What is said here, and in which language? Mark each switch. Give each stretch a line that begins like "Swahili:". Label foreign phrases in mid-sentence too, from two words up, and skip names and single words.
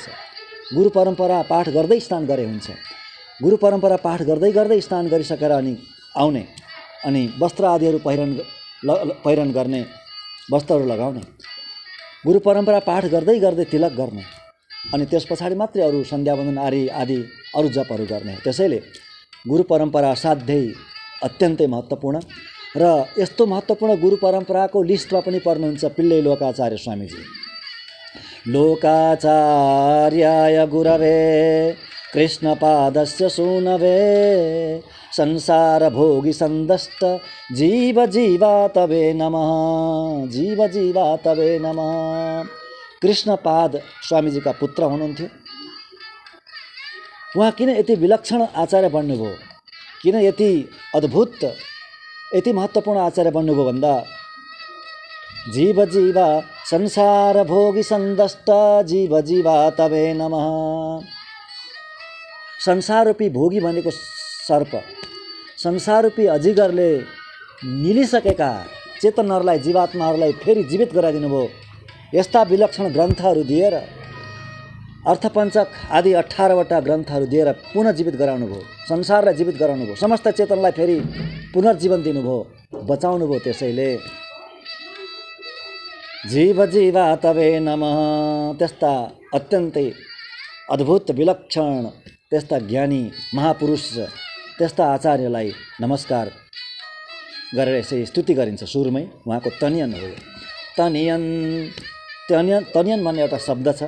Nepali: गुरु परम्परा पाठ गर्दै स्नान गरे हुन्छ। गुरु परम्परा पाठ गर्दै गर्दै स्नान गरिसकेर अनि आउने, अनि वस्त्र आदिहरू पहिरन गर्ने, वस्त्रहरू लगाउने, गुरु परम्परा पाठ गर्दै गर्दै तिलक गर्ने, अनि त्यस पछाडि मात्रै अरू सन्ध्यावन्दन आदि अरू जपहरू गर्ने। त्यसैले गुरु परम्परा असाध्यै अत्यन्तै महत्त्वपूर्ण। र यस्तो महत्त्वपूर्ण गुरु परम्पराको लिस्टमा पनि पर्नुहुन्छ पिल्लै लोकाचार्य स्वामीजी।
Sanskrit: लोकाचार्याय गुरवे कृष्णपादस्य सूनवे संसार भोगी संदष्ट जीव जीवा तवे नमः, जीव जीवा तवे नमः।
Nepali: कृष्णपाद स्वामीजीका पुत्र हुनुहुन्थ्यो। उहाँ किन यति विलक्षण आचार्य बन्नुभयो, किन यति अद्भुत, यति महत्त्वपूर्ण आचार्य बन्नुभयो भन्दा
Sanskrit: जीव जीवा संसार भोगी संदष्ट जीव जीवा तवे नमः।
Nepali: संसाररूपी भोगी भनेको सर्प, संसाररूपी अजिगरले निलिसकेका चेतनहरूलाई, जीवात्माहरूलाई फेरि जीवित गराइदिनु भयो। यस्ता विलक्षण ग्रन्थहरू दिएर, अर्थपञ्चक आदि 18वटा ग्रन्थहरू दिएर पुनर्जीवित गराउनु भयो, संसारलाई जीवित गराउनु भयो, समस्त चेतनलाई फेरि पुनर्जीवन दिनुभयो, बचाउनु भयो।
Sanskrit: त्यसैले जीव जीवा तवे नमः।
Nepali: त्यस्ता अत्यन्तै अद्भुत विलक्षण, त्यस्ता ज्ञानी महापुरुष, त्यस्ता आचार्यलाई नमस्कार गरेर यसै स्तुति गरिन्छ। सुरुमै उहाँको तनियन हो। तनियन भन्ने एउटा शब्द छ।